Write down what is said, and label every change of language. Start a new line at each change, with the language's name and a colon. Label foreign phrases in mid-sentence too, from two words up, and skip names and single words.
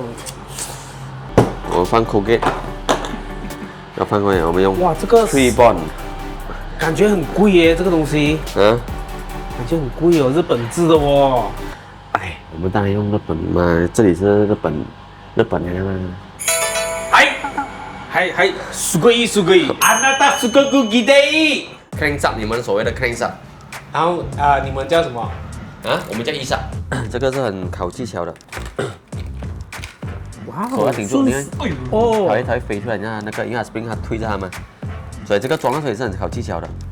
Chinese: 我放 Colgate， 要放过来，我们用哇，这个 Tree Bond，感觉很贵耶，这个东西。啊，感觉很贵哦，日本制的哦。哎，我们当然用日本嘛，这里是日本的嘛。
Japanese: 还すごいすごい。あなたすごく綺麗。
English: Crank up，
Chinese: 你们所谓的
English: Crank up，
Chinese: 然后你们叫什么？啊，我们叫
English: Ease up，
Chinese: 这个是很考技巧的。哇，手要顶住，你看，哦，它会飞出来，你看那个，因为它 spring 它推着它嘛，所以这个装上去也是很考技巧的。